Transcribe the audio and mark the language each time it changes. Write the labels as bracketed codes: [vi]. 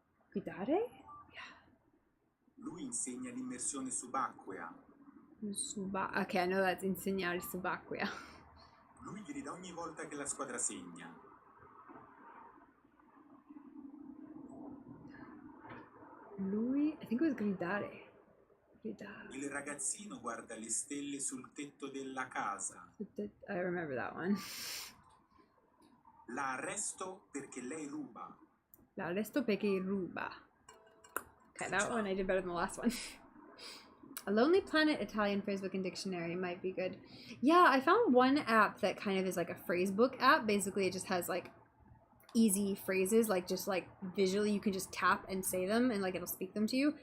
[it] Guidare? Lui insegna l'immersione subacquea. [en] Okay, I know that's [it] insegnare subacquea. Lui grida ogni volta che la squadra segna. [en] Lui, I think it was gridare. [it] Gridare. Il ragazzino guarda le stelle sul tetto della casa. [en] I remember that one. [it] La arresto perché lei ruba. L'arresto perché ruba. [en] Okay, that one I did better than the last one. A Lonely Planet Italian phrasebook and dictionary might be good. Yeah, I found one app that kind of is like a phrasebook app. Basically, it just has like easy phrases, like just like visually you can just tap and say them and like it'll speak them to you.